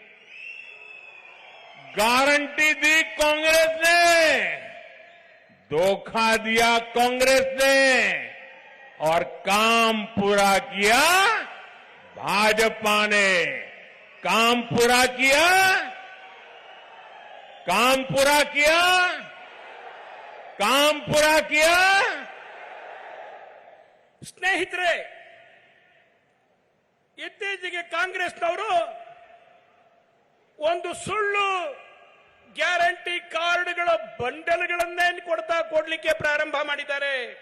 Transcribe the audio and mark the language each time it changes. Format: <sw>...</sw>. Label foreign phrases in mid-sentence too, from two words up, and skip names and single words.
<hi>गारंटी दी कांग्रेस ने, धोखा दिया कांग्रेस ने और काम पूरा किया भाजपा ने. काम पूरा किया</hi> <kn>ಸ್ನೇಹಿತರೆ, ಇತ್ತೀಚೆಗೆ ಕಾಂಗ್ರೆಸ್ನವರು ಒಂದು ಸುಳ್ಳು</kn> <en>guarantee cards</en> <kn>ಬಂಡಲ್ಗಳನ್ನೇ ಕೊಡ್ಲಿಕ್ಕೆ ಪ್ರಾರಂಭ ಮಾಡಿದ್ದಾರೆ.</kn>